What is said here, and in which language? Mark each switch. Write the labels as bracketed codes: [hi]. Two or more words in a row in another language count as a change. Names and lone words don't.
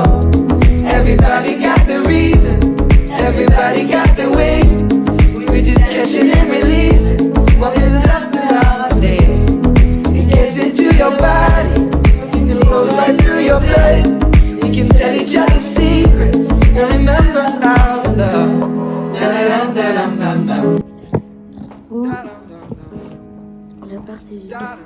[en] Everybody got the reason, everybody got the way. We're just catching and releasing what builds up throughout the day. It gets into your body, it flows right through your blood. We can tell each other secrets and remember our love. Da-da-dum, da-dum, dum, dum. [fr] L'appart est vide.